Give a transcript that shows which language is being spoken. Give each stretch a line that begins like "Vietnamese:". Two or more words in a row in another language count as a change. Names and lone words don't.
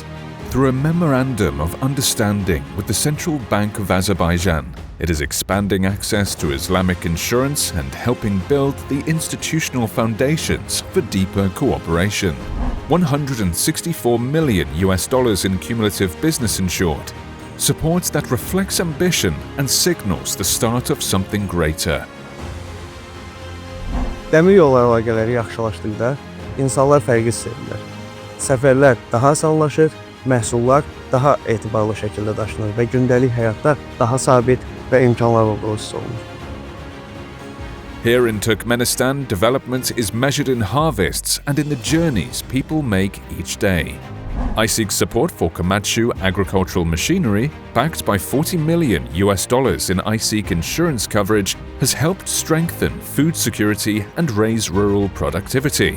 English: Through a memorandum of understanding with the Central Bank of Azerbaijan, it is expanding access to Islamic insurance and helping build the institutional foundations for deeper cooperation. $164 million in cumulative business insured, support that reflects ambition and signals the start of something greater.
Azerbaijani: Dəmir yolları əlaqələri yaxşılaşdıqda insanlar fərqi hiss edirlər. Səfərlər daha asanlaşır, məhsullar daha etibarlı şəkildə daşınır və gündəlik həyatda daha sabit və imkanlar olduğu hiss olunur.
English: Here in Turkmenistan, development is measured in harvests and in the journeys people make each day. ICIEC's support for Komatsu agricultural machinery, backed by $40 million in ICIEC insurance coverage, has helped strengthen food security and raise rural productivity.